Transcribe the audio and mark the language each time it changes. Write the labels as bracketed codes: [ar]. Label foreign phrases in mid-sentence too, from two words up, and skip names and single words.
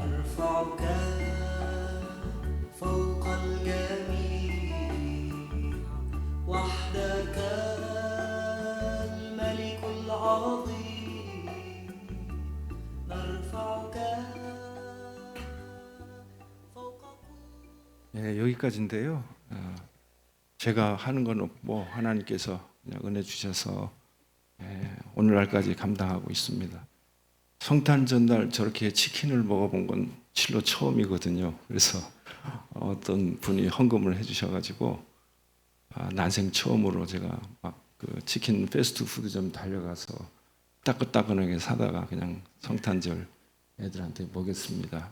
[ar] نرفعك فوق الجميع وحدك الملك العظيم نرفعك فوق [ko] 예, 여기까지인데요. 제가 하는 건 없고 하나님께서 그냥 은혜 주셔서 오늘날까지 감당하고 있습니다. 성탄 전날 저렇게 치킨을 먹어본 건 실로 처음이거든요. 그래서 어떤 분이 헌금을 해주셔가지고 난생 처음으로 제가 막 그 치킨 패스트푸드점 달려가서 따끈따끈하게 사다가 그냥 성탄절 애들한테 먹였습니다.